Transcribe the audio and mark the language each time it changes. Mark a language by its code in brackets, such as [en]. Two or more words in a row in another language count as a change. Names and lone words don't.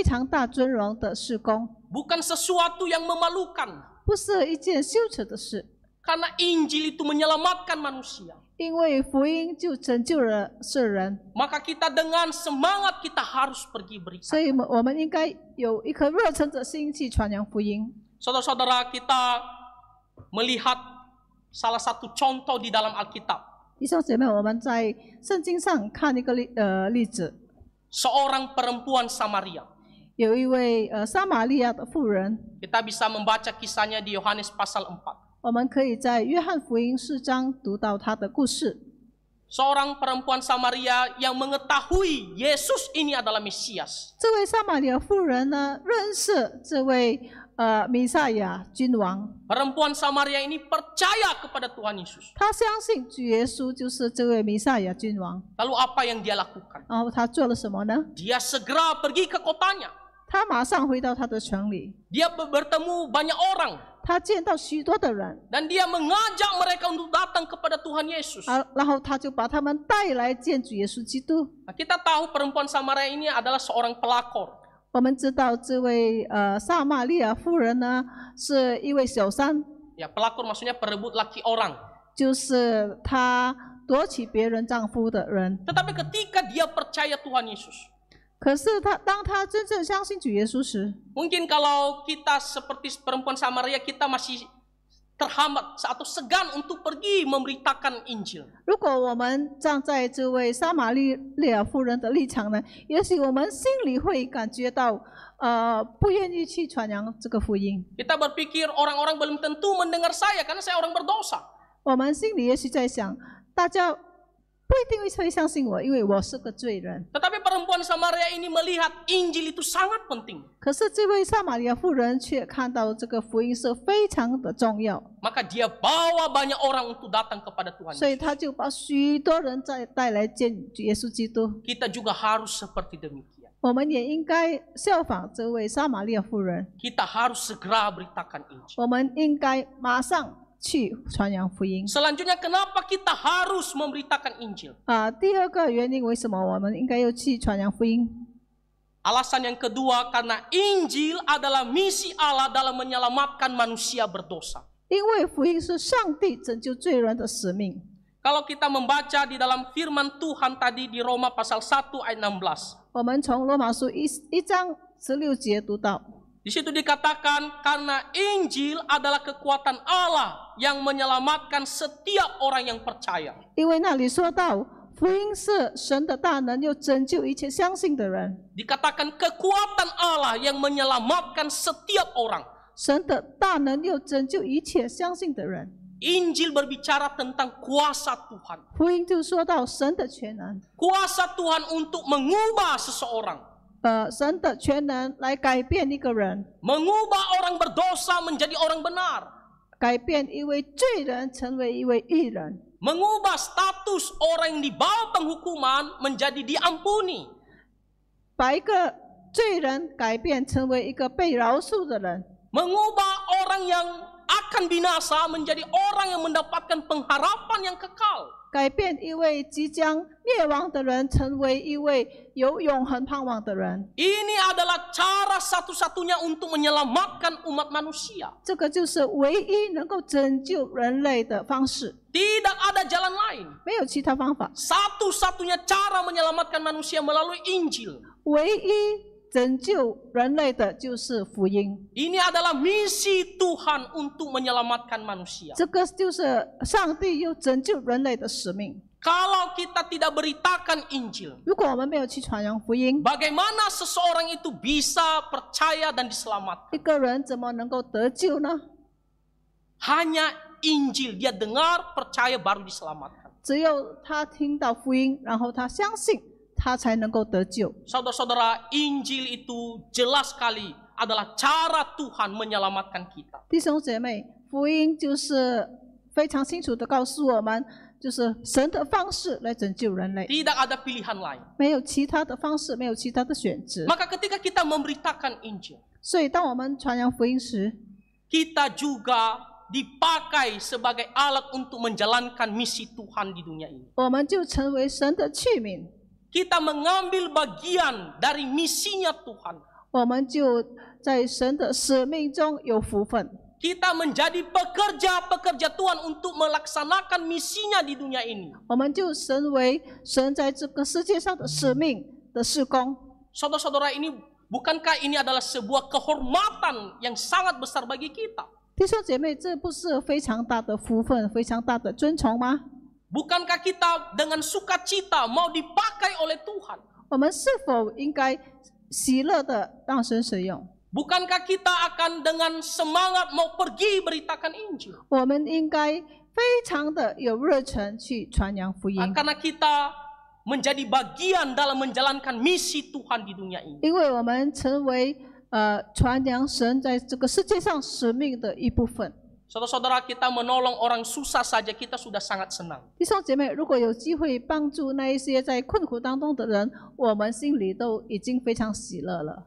[zh] 就是说传福音是非常大尊荣的事工。 [id] bukan sesuatu yang memalukan. [zh] 不是一件羞耻的事， [id] Karena Injil itu menyelamatkan manusia. [zh] 因为福音就拯救了世人， [id] Maka kita dengan semangat kita harus pergi berita. [zh] 所以我们应该有一颗热忱的心去传扬福音。 [id] Saudara-saudara, kita melihat salah satu contoh di dalam Alkitab. [zh] 弟兄姐妹，我们在圣经上看一个例子， [id] Seorang perempuan Samaria. [zh] 有一位撒玛利亚的妇人， [id] Kita bisa membaca kisahnya di Yohanes pasal 4. [zh] 我们可以在约翰福音4章读到她的故事。 [id] Seorang perempuan Samaria yang mengetahui Yesus ini adalah Mesias. [zh] 这位撒玛利亚妇人呢，认识这位弥赛亚君王， [id] Perempuan Samaria ini percaya kepada Tuhan Yesus. [zh] 她相信主耶稣就是这位弥赛亚君王。 [id] Lalu apa yang dia lakukan? [zh] 然后她做了什么呢？ [id] Dia segera pergi ke kotanya. [zh] 她马上回到她的城里， [id] Dia bertemu banyak orang. [zh] 她见到许多的人， [id] Dan dia mengajak mereka untuk datang kepada Tuhan Yesus. [zh] 然后她就把他们带来见主耶稣基督。 [id] Nah, kita tahu perempuan Samaria ini adalah seorang pelakor. [zh] 我们知道这位撒玛利亚妇人呢，是一位小三， [id] Ya, pelakor maksudnya perebut laki orang. [zh] 就是她夺取别人丈夫的人。 [id] Tetapi ketika dia percaya Tuhan Yesus, [zh] 可是当她真正相信主耶稣时， [id] mungkin kalau kita seperti perempuan Samaria, kita masih terhambat atau segan untuk pergi memberitakan Injil. [zh] 如果我们站在这位撒玛利亚妇人的立场呢，也许我们心里会感觉到不愿意去传扬这个福音。 [id] Kita berpikir orang-orang belum tentu mendengar saya karena saya orang berdosa. [zh] 我们心里也许在想，大家不一定会相信我，因为我是个罪人。 [id] Tetapi perempuan Samaria ini melihat Injil itu sangat penting. [zh] 可是这位撒玛利亚妇人却看到这个福音是非常的重要， [id] Maka dia bawa banyak orang untuk datang kepada Tuhan [zh] 所以 [id] Yesus. [zh] 他就把许多人带来见主耶稣基督。 [id] Kita juga harus seperti demikian. [zh] 我们也应该效仿这位撒玛利亚妇人， [id] Kita harus segera beritakan Injil. [zh] 我们应该马上去传扬福音。 [id] Selanjutnya, kenapa kita harus memberitakan Injil? [zh] 第二个原因，为什么我们应该要去传扬福音？ [id] Alasan yang kedua, karena Injil adalah misi Allah dalam menyelamatkan manusia berdosa. [zh] 因为福音是上帝拯救罪人的使命。 [id] Kalau kita membaca di dalam firman Tuhan tadi di Roma pasal 1 ayat 16. [zh] 我们从罗马书1章16节读到， [id] Di situ dikatakan karena Injil adalah kekuatan Allah yang menyelamatkan setiap orang yang percaya. [zh] 因为那里说到，福音是神的大能，又拯救一切相信的人。 [id] Dikatakan kekuatan Allah yang menyelamatkan setiap orang. [zh] 神的大能又拯救一切相信的人。 [id] Injil berbicara tentang kuasa Tuhan. [zh] 福音就说到神的全能， [id] Kuasa Tuhan untuk mengubah seseorang. [zh] 神的全能来改变一个人， [id] Mengubah orang berdosa menjadi orang benar. [zh] 改变一位罪人成为一位义人， [id] Mengubah status orang yang di bawah penghukuman menjadi diampuni. [zh] 把一个罪人改变成为一个被饶恕的人， [id] Mengubah orang yang akan binasa menjadi orang yang mendapatkan pengharapan yang kekal. [zh] 改变一位即将灭亡的人成为一位有永恒盼望的人。 [id] Ini adalah cara satu-satunya untuk menyelamatkan umat manusia. [zh] 这个就是唯一能够拯救人类的方式， [id] Tidak ada jalan lain. [zh] 没有其他方法。 [id] Satu-satunya cara menyelamatkan manusia melalui Injil. [zh] 唯一拯救人类的就是福音， [id] Ini adalah misi Tuhan untuk menyelamatkan manusia. [zh] 这个就是上帝又拯救人类的使命。 [id] Kalau kita tidak beritakan Injil, [zh] 如果我们没有去传扬福音， [id] bagaimana seseorang itu bisa percaya dan diselamatkan? [zh] 一个人怎么能够得救呢？ [id] Hanya Injil, dia dengar, percaya, baru diselamatkan. [zh] 只有他听到福音，然后他相信，他才能够得救。 [id] Saudara-saudara, Injil itu jelas sekali adalah cara Tuhan menyelamatkan kita. [zh] 弟兄姐妹，福音就是非常清楚的告诉我们，就是神的方式来拯救人类， [id] Tidak ada pilihan lain. [zh] 没有其他的方式，没有其他的选择。 [id] Maka ketika kita memberitakan Injil, [zh] 所以，当我们传扬福音时， [id] kita juga dipakai sebagai alat untuk menjalankan misi Tuhan di dunia ini. [zh] 我们就成为神的器皿， [id] Kita mengambil bagian dari misinya Tuhan. [zh] 我们就在神的使命中有福分。 [id] Kita menjadi pekerja-pekerja Tuhan untuk melaksanakan misinya di dunia ini. [zh] 我们就成为神在这个世界上的使命的事工。 [id] Saudara-saudara, bukankah ini adalah sebuah kehormatan yang sangat besar bagi kita? [zh] 弟兄姐妹，这不是非常大的福分、非常大的尊崇吗？ [id] Bukankah kita dengan sukacita mau dipakai oleh Tuhan? [zh] 我们是否应该喜乐的让神使用？ [id] Bukankah kita akan dengan semangat mau pergi beritakan Injil? [zh] 我们应该非常的有热忱去传扬福音， [id] Karena kita menjadi bagian dalam menjalankan misi Tuhan di dunia ini. [zh] 因为我们成为传扬神在这个世界上使命的一部分。 [id] Saudara-saudara, kita menolong orang susah saja kita sudah sangat senang. [zh] 弟兄姐妹，如果有机会帮助那一些在困苦当中的人，我们心里都已经非常喜乐了。